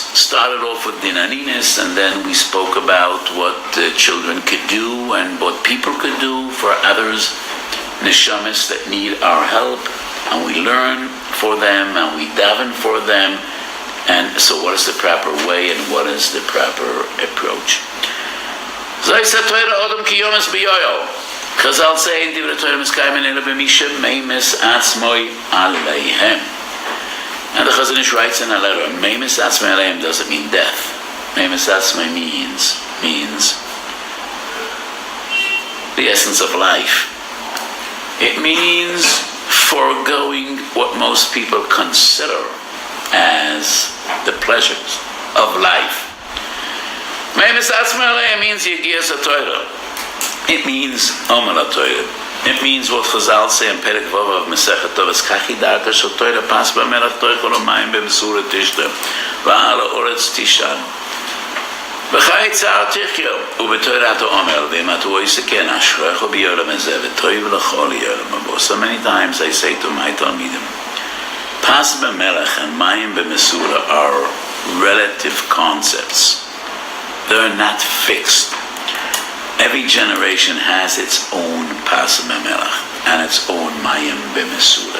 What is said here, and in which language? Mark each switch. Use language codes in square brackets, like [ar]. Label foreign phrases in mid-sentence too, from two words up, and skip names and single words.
[en] Started off with dinaninis, and then we spoke about what children could do and what people could do for others, neshamas that need our help, and we learn for them and we daven for them. And so what is the proper way and what is the proper approach? Chazal say in [he] דברי תורה מתקיימים אלא במי שממית עצמו עליהם. [en] And the Chazal Ish writes in a letter, [he] ממית עצמו עליהם [en] doesn't mean death. [he] ממית עצמו [en] means the essence of life. It means foregoing what most people consider as the pleasures of life. [he] ממית עצמו עליהם [en] means [he] יגיעת התורה. [en] It means [he] עמל התורה. [en] It means what Chazal say in Perek Vav of Masechet Tovos, [he] כך דרכה של תורה פת במלח תאכל ומים במשורה תשתה ועל הארץ תישן וחיי צער תחיה ובתורה אתה עמל ואם אתה עושה כן אשריך בעולם הזה וטוב לך לעולם הבא. [en] So many times I say to my Talmidim, [he] פת במלח [en] and [he] מים במשורה [en] are relative concepts. They're not fixed. Every generation has its own [he] פת במלח [en] and its own [he] מים במשורה.